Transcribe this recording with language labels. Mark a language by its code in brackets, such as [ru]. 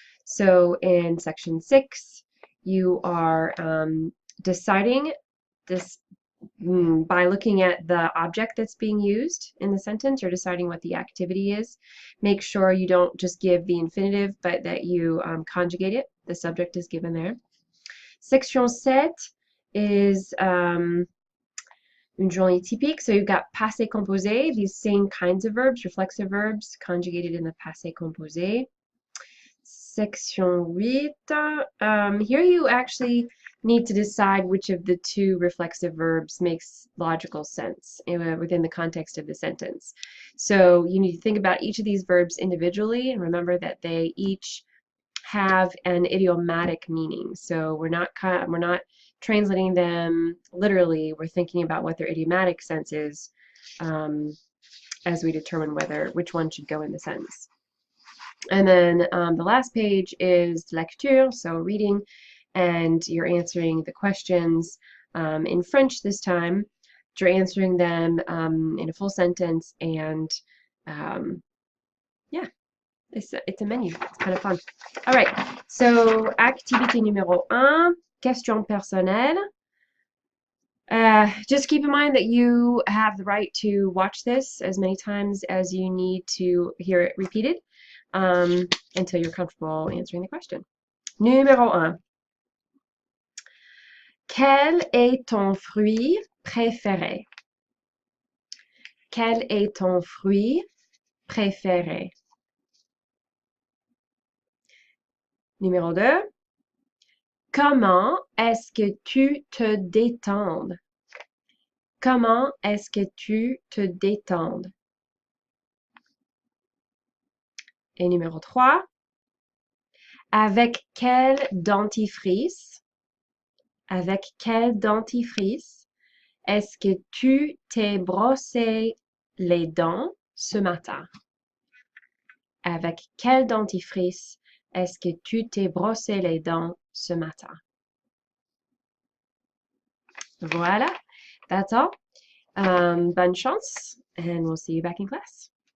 [en] So in section 6 you are deciding this by looking at the object that's being used in the sentence. You're deciding what the activity is. Make sure you don't just give the infinitive, but that you conjugate it. The subject is given there. Section 7 is [fr] une journée typique. [en] So you've got passé composé, these same kinds of verbs, reflexive verbs, conjugated in the passé composé. Section 8, here you actually need to decide which of the two reflexive verbs makes logical sense within the context of the sentence. So you need to think about each of these verbs individually and remember that they each have an idiomatic meaning. So we're not translating them literally. We're thinking about what their idiomatic sense is as we determine which one should go in the sentence. And then the last page is lecture, so reading, and you're answering the questions in French this time. You're answering them in a full sentence, and yeah, it's a menu. It's kind of fun. All right, so [fr] activité numéro 1, question personnelle. [en] Just keep in mind that you have the right to watch this as many times as you need to hear it repeated until you're comfortable answering the question. [fr] Numéro 1. Quel est ton fruit préféré? Quel est ton fruit préféré? Numéro 2. Comment est-ce que tu te détends? Comment est-ce que tu te détends? Et numéro 3. Avec quel dentifrice? Avec quel dentifrice est-ce que tu t'es brossé les dents ce matin? Avec quel dentifrice est-ce que tu t'es brossé les dents ce matin? Voilà, [en] that's all. [fr] Bonne chance, [en] and we'll see you back in class.